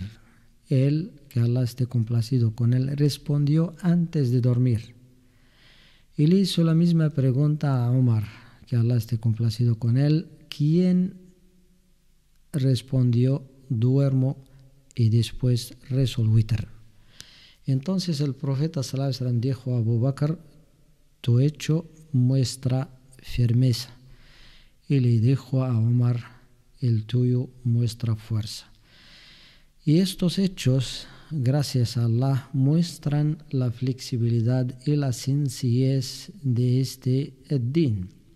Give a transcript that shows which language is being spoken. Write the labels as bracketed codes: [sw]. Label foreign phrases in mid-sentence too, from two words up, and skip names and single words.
[es] Él, que Allah esté complacido con él, respondió: antes de dormir. Y le hizo la misma pregunta a Umar, que Allah esté complacido con él, quien respondió: duermo y después rezo el witr. Entonces el profeta [ar] صلى الله عليه وسلم [es] dijo a Abu Bakr: tu hecho muestra firmeza. Y le dijo a Umar: el tuyo muestra fuerza. Y estos hechos, gracias a Allah, muestran la flexibilidad y la sencillez de este din.